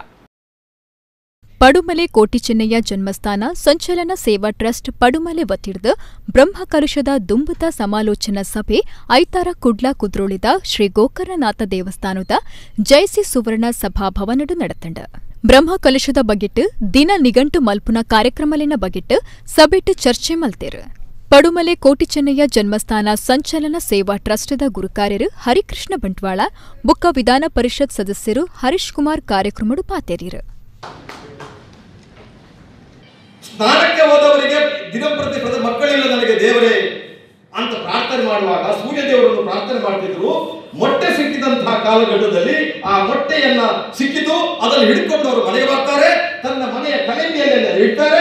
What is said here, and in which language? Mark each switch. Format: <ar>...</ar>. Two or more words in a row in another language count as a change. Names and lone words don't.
<tcy>ಪಡುಮಲೆ ಕೋಟಿ ಚೆನ್ನಯ್ಯ ಜನ್ಮಸ್ಥಾನ ಸಂಚಲನ ಸೇವಾ ಟ್ರಸ್ಟ್ ಪಡುಮಲೆ ವತಿರ್ದು ಬ್ರಹ್ಮಕಲಶದ ದುಂಬುತ ಸಮಾಲೋಚನಾ ಸಭೆ ಐತಾರ ಕುಡ್ಲ ಕುದ್ರೋಳಿದ ಶ್ರೀ ಗೋಕರ್ಣನಾಥ ದೇವಸ್ಥಾನದ ಜಯಸಿ ಸುವರ್ಣ ಸಭಾಭವನಡು ನಡೆತಂಡ. ಬ್ರಹ್ಮಕಲಶದ ಬಗೆಟ್ ದಿನ ನಿಘಂಟು ಮಲ್ಪುನ ಕಾರ್ಯಕ್ರಮಲಿನ ಬಗೆಟ್ ಸಭೆಟ್ ಚರ್ಚೆ ಮಲ್ತೇರು. ಪಡುಮಲೆ ಕೋಟಿ ಚೆನ್ನಯ್ಯ ಜನ್ಮಸ್ಥಾನ ಸಂಚಲನ ಸೇವಾ ಟ್ರಸ್ಟ್ದ ಗುರುಕಾರ್ಯರು ಹರಿಕೃಷ್ಣ ಬಂಟ್ವಾಳ ಬುಕ್ಕ ವಿಧಾನ ಪರಿಷತ್ ಸದಸ್ಯರು ಹರೀಶ್ ಕುಮಾರ್ ಕಾರ್ಯಕ್ರಮಡು ಪಾತೇರಿರು.</tcy> <kn>ಸ್ನಾನಕ್ಕೆ ಹೋದವರಿಗೆ ದಿನಪ್ರತಿ ಮಕ್ಕಳಿಲ್ಲ ನನಗೆ ದೇವರೇ ಅಂತ ಪ್ರಾರ್ಥನೆ ಮಾಡುವಾಗ ಸೂರ್ಯ ದೇವರನ್ನು ಪ್ರಾರ್ಥನೆ ಮಾಡ್ತಿದ್ರು. ಮೊಟ್ಟೆ ಸಿಕ್ಕಿದಂತಹ ಕಾಲಘಟ್ಟದಲ್ಲಿ ಆ ಮೊಟ್ಟೆಯನ್ನ ಸಿಕ್ಕಿತು, ಅದನ್ನು ಹಿಡ್ಕೊಂಡು ಅವರು ಮನೆಗೆ ಬರ್ತಾರೆ, ತನ್ನ ಮನೆಯ ಕಲೆಮಿಯಲ್ಲಿ ಇಡ್ತಾರೆ.</kn>